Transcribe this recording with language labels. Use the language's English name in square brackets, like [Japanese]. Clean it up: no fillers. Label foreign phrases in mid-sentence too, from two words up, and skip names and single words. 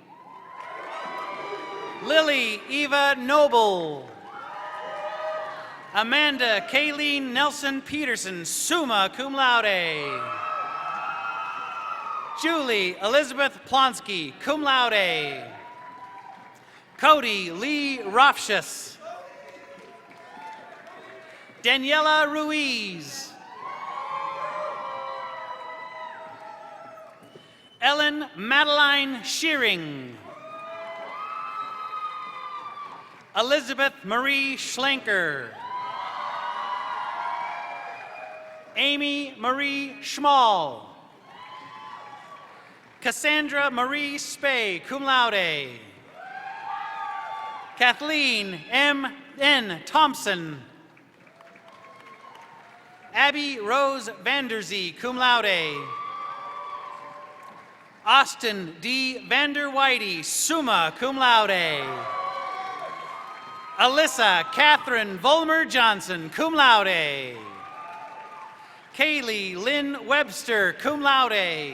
[English] Lily Eva Noble. Amanda Kayleen Nelson Peterson, [Latin] summa cum laude. [English] Julie Elizabeth Plonsky, [Latin] cum laude. [English] Cody Lee Rofshus. Daniela Ruiz. Ellen Madeline Shearing. Elizabeth Marie Schlenker. Amy Marie Schmall. Cassandra Marie Spey, [Latin] cum laude. [English] Kathleen M. N. Thompson. Abby Rose Vanderzee, [Latin] cum laude. [English] Austin D. Vander Whitey, [Latin] summa cum laude. [English] Alyssa Catherine Volmer Johnson, [Latin] cum laude. [English] Kaylee Lynn Webster, [Latin] cum laude.